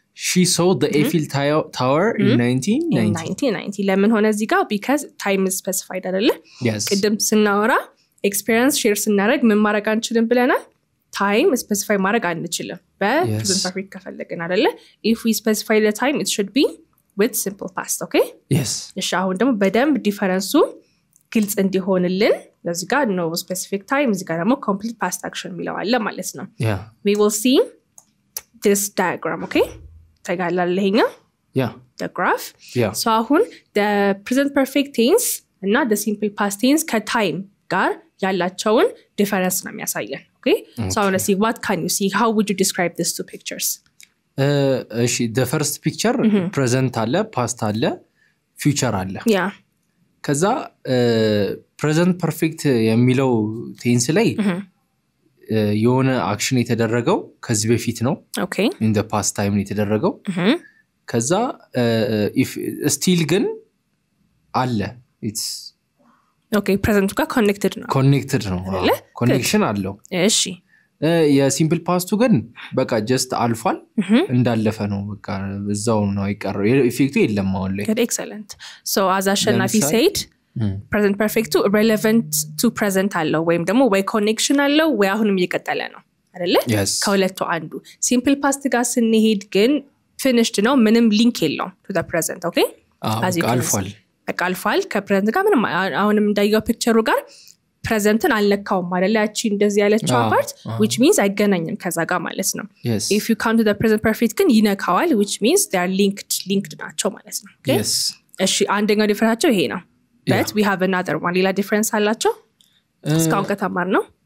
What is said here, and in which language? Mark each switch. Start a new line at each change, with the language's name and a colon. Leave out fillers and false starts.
English: she saw the Eiffel Tower in 1990
Amharic: ለምን ሆነ እዚህ ጋር because time is specified አይደለ
English: yes ቅድም ስናወራ experience share ስናደርግ ምን ማድረግ አንችልም ብለናል time specify ማድረግ አንችልም በpresent perfect ከፈለግን አይደለ if we specify the time it should be with simple past okay yes
Amharic: እሺ አሁን ደግሞ በደንብ ዲፈረንሱ ግልጽ እንዲሆንልን ለዚህ ጋር no specific time እዚህ ጋር ደግሞ complete past action የሚለው አለ ማለት ነው
English: yeah we will see this diagram okay ታጋላለህኛ yeah the graph yeah so አሁን the present perfect tense እና the simple past tense ከtime ጋር ያላቸውን ዲፈረንስ ነው የሚያሳየን okay so I want to see what can you see how would you describe these two pictures እሺ the first picture present አለ past አለ future አለ yeah
Amharic: ከዛ present perfect የሚለው tense ላይ የሆነ አክሽን የተደረገው ከዚህ በፊት ነው
English: okay in the past time የተደረገው ከዛ if still ግን አለ it's okay present ጋር connected ነው
Amharic: connection አለው እሺ የሲምፕል ፓስቱ ግን በቃ just አልፏል እንዳለፈ ነው በቃ እዛው ነው አይቀር ኢፌክቱ የለም አሁን ላይ good excellent so as Ashanafi said present perfect to relevant to present አለው ወይም ደግሞ ወይ connection አለው ወይ አሁንም እየቀጠለ ነው አይደለ ከሁለቱ አንዱ simple past ጋር ስንሄድ ግን finished ነው ምንም ሊንክ የለውም to the present okay አልፏል በቃ አልፏል ከpresent ጋር ምንም አሁንም እንዳየው ፒክቸሩ ጋር presentን አልነካውም አይደለ ያቺ እንደዚህ ያለችው part which means አይገናኝም ከዛ ጋር ማለት ነው if you come to the present perfect ግን ይነካዋል which means they are linked ናቸው ማለት ነው okay እሺ አንደኛው ዲፈረንሳቸው ይሄ ነው but we have another one ሌላ ዲፈረንስ አላቸው እስካሁን ከተማር ነው